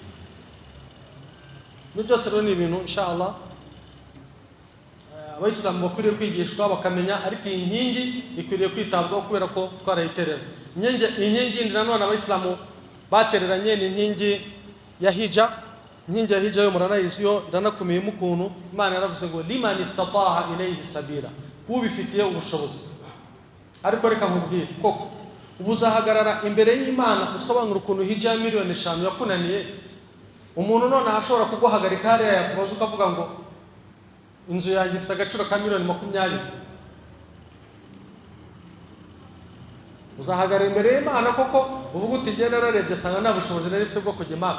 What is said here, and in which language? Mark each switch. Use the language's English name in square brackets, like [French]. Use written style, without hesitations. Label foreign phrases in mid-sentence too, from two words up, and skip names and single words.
[Kinyarwanda] Byose rero ni ibintu inshallah abayisilamu bakwiriye kwigishwa bakamenya, ariko iyi nkingi ikwiriye kwitabwaho kubera ko twarayiterera. Inkingi indi nanone abayisilamu batereranye ni inkingi ya hija. Inkingi ya hija yo muranayizi yo iranakomeyemo ukuntu Imana yaravuze ngo [Arabic] لمن استطاع إليه سبيلا, [Kinyarwanda] kubifitiye ubushobozi. Ariko reka nkubwire koko ubuzahagarara imbere y'Imana usobanura ukuntu hija ya miliyoni 5 yakunaniye, umuntu none ashobora kuguhagarika hariya yakubaza ukavuga ngo inzu yanjye ifite agaciro ka miliyoni 20, uzahagarara imbere y'Imana koko uvuga uti ngenda nararebye nsanga nta bushobozi nari mfite bwo kujya Maka.